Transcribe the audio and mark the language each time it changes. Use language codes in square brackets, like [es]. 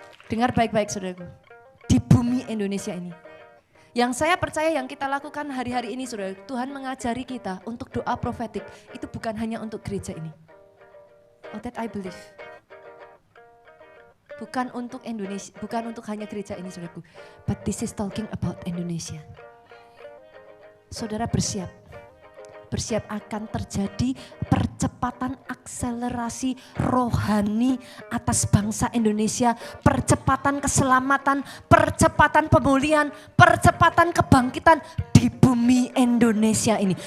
[id] Dengar baik-baik saudaraku, di bumi Indonesia ini. Yang saya percaya yang kita lakukan hari-hari ini saudara, Tuhan mengajari kita untuk doa profetik. Itu bukan hanya untuk gereja ini. [en] Oh, that I believe. [id] Bukan untuk Indonesia, bukan untuk hanya gereja ini saudaraku. [en] But this is talking about Indonesia. [id] Saudara bersiap. Bersiap akan terjadi percepatan akselerasi rohani atas bangsa Indonesia. Percepatan keselamatan, percepatan pemulihan, percepatan kebangkitan di bumi Indonesia ini.